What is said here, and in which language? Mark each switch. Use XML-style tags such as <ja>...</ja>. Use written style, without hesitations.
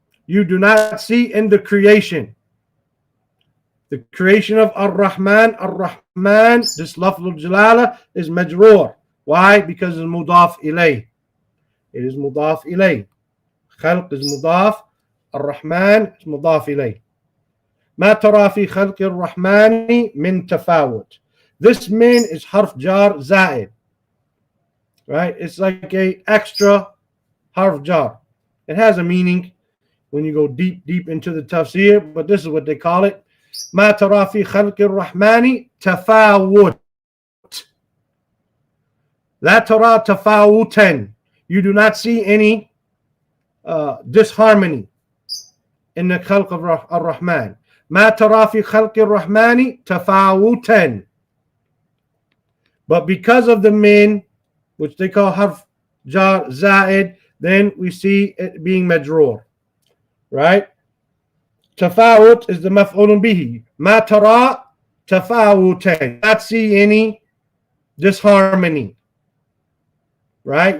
<en>You do not see in the creation. The creation of Ar-Rahman. Ar-Rahman, this lafz al-jalala is majroor. Why? Because it's mudaf ilayh. It is mudaf ilayh. Khalq is mudaf.</en> <ar>الرحمن مضاف إليه. ما ترى في خلق الرحمن من تفاوت.</ar> <en>This min is harf jar zaid. Right? It's like a extra harf jar. It has a meaning when you go deep into the tafsir, but this is what they call it.</en> <ar>ما ترى في خلق الرحمن تفاوت. لا ترى تفاوتا.</ar> <en>You do not see any disharmony in the khalq of ar-Rahman.</en> <ar>ما ترى في خلق الرحمن تفاوتا.</ar> <en>But because of the min, which they call harf jar zaid, then we see it being majroor. Right? Tafawut is the maf'ulun bihi.</en> <ar>Ma tara tafawutan.</ar> <en>Not see any disharmony. Right?</en>